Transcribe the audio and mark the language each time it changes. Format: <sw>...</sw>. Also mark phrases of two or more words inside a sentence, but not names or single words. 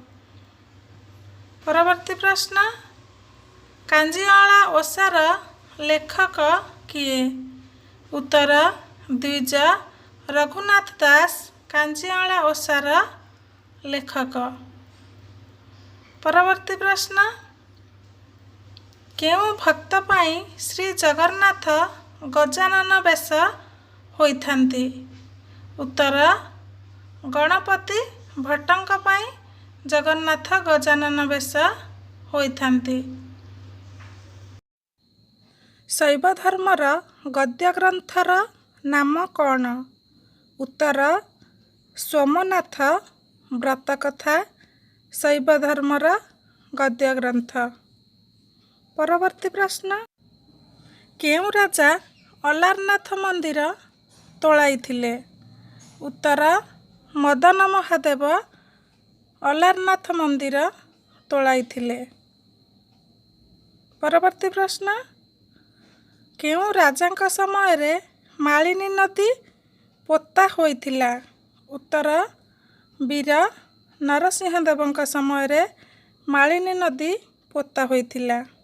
<or>ପରବର୍ତ୍ତୀ ପ୍ରଶ୍ନ କାଞ୍ଜିଆଲା ଓଷାର ଲେଖକ କିଏ? ଉତ୍ତର ଦ୍ୱିଜ ରଘୁନାଥ ଦାସ କାଞ୍ଜିଆଲା ଓଷାର ଲେଖକ। ପରବର୍ତ୍ତୀ ପ୍ରଶ୍ନ କେଉଁ ଭକ୍ତ ପାଇଁ ଶ୍ରୀ ଜଗନ୍ନାଥ ଗଜାନନ ବେଶ ହୋଇଥାନ୍ତି? ଉତ୍ତର ଗଣପତି ଭଟ୍ଟଙ୍କ ପାଇଁ ଜଗନ୍ନାଥ ଗଜାନନ ବେଶ ହୋଇଥାନ୍ତି। ଶୈବ ଧର୍ମର ଗଦ୍ୟ ଗ୍ରନ୍ଥର ନାମ କଣ? ଉତ୍ତର ସୋମନାଥ ବ୍ରତକଥା ଶୈବ ଧର୍ମର ଗଦ୍ୟ ଗ୍ରନ୍ଥ। ପରବର୍ତ୍ତୀ ପ୍ରଶ୍ନ କେଉଁ ରାଜା ଅଲାରନାଥ ମନ୍ଦିର ତୋଳାଇ ଥିଲେ? ଉତ୍ତର ମଦନ ମହାଦେବ ଅଲାରନାଥ ମନ୍ଦିର ତୋଳାଇଥିଲେ? ପରବର୍ତ୍ତୀ ପ୍ରଶ୍ନ, କେଉଁ ରାଜାଙ୍କ ସମୟରେ ମାଳିନୀ ନଦୀ ପୋତା ହୋଇଥିଲା? ଉତ୍ତର, ବୀର ନରସିଂହ ଦେବଙ୍କ ସମୟରେ ମାଳିନୀ ନଦୀ ପୋତା ହୋଇଥିଲା।</or>